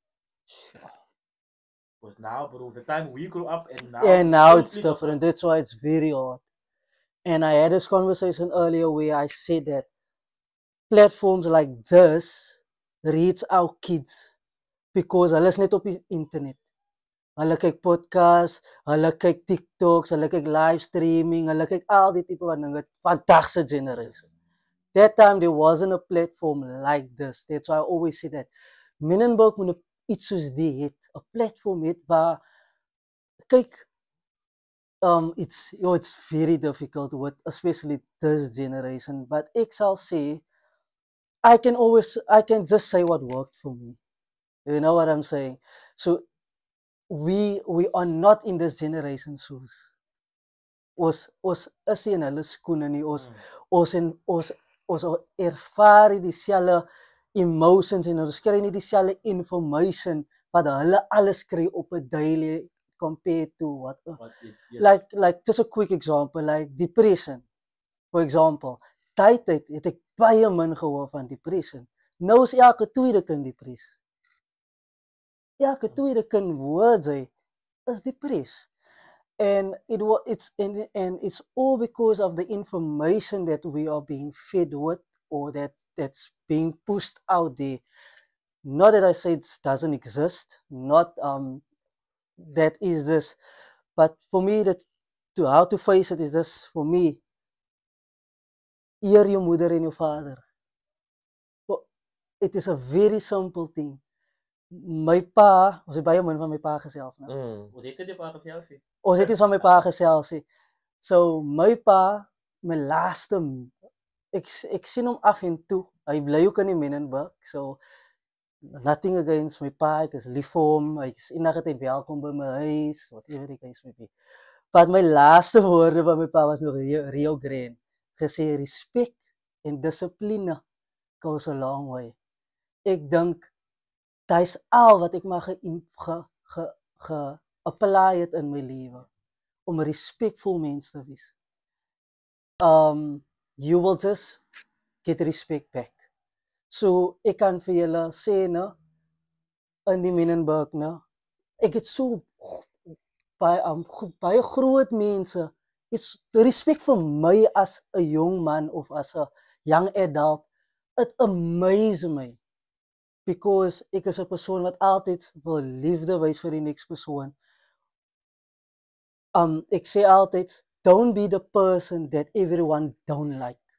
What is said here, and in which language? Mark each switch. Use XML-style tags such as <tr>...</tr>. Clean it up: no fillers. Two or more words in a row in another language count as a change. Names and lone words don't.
<en>Because now, bro, the time we grew up and now It's different. That's why it's very hard. And I had this conversation earlier where I said that platforms like this reach our kids because</en> <af>hulle is net op die internet. Hulle kyk podcasts, hulle kyk TikToks, hulle kyk</af> <en>live streaming,</en> <af>hulle kyk al die tipe van dinge van dagse generation.</af> <en>That time there wasn't a platform like this. That's why I always say that Menenberg</en> <af>moet iets soos die het, 'n platform het waar kyk</af> <en>it's very difficult with especially this generation, but</en> <af>ek sal sê</af> <en>I can just say what worked for me. You know what I'm saying? So we are not in this generation shoes.</en> <af>Ons is in hulle skoene nie. Ons ervaar dieselfde emotions en ons kry nie dieselfde information wat hulle alles kry op 'n daily compared to what yes.</af> <en>Like just a quick example, like depression. For example,</en> <af>tyd het ek baie min gehoor van depression. Nou is elke tweede kind depressed. Elke tweede kind hoor sy is depressed.</af> <en>And it's all because of the information that we are being fed with or that's being pushed out there. Not that I say it doesn't exist, not that is this, but for me how to face it is this for me.</en> <af>Eer jou moeder en jou vader.</af> <en>It is a very simple thing.</en> <af>my pa, ons het baie min van my pa gesels, né? Hoe het jy pa gesels? Ons het iets van my pa gesels. So my pa, my laaste ek sien hom af en toe. Hy bly ook in die Menenberg. So nothing against my pa, ek is lief vir hom. Hy is enige tyd welkom by my huis, whatever die</af> <en>case may be.</en> <af>But my laaste woorde van my pa was nog Rio Grande. Gesê respect en dissipline</af> <en>goes a long way.</en> <af>Ek dink dis al wat ek maar apply het in my lewe om 'n respectful mens te wees.</af> <en>You will just get respect back.</en> <af>So ek kan vir julle sê, né, in die Menenberg, né, ek het so baie groot mense,</af> <en>it's respect</en> <af>vir my as 'n jong man of as 'n</af> <en>young adult. It amazes me.</en> <af>Because ek is 'n persoon wat altyd wil liefde wys vir die next persoon. Ek sê altyd,</af> <en>don't be the person that everyone don't like.</en>